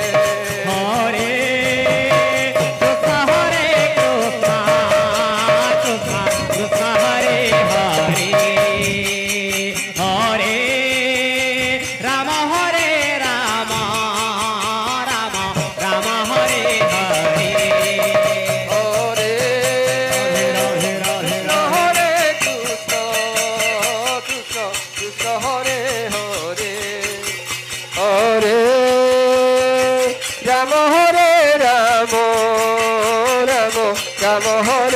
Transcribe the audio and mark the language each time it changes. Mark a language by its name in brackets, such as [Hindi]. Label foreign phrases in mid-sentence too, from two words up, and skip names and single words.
[Sanskrit] হরে কৃষ্ণ কৃষ্ণ হরে হরে হরে রাম রাম রাম হরে হরে হরে রাধে রাধে হরে কৃষ্ণ কৃষ্ণ কৃষ্ণ হরে হরে হরে রাম রাম রাম